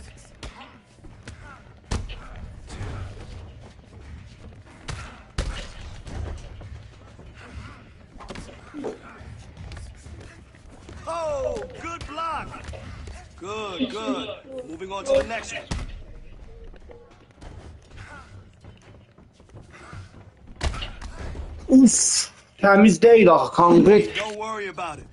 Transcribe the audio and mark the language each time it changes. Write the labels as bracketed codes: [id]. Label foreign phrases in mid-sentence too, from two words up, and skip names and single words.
[en] Oh, good block. Good, good. Moving on to the next one. Uf! [az] Təmiz deyil axı, konkret. [en] Don't worry about it.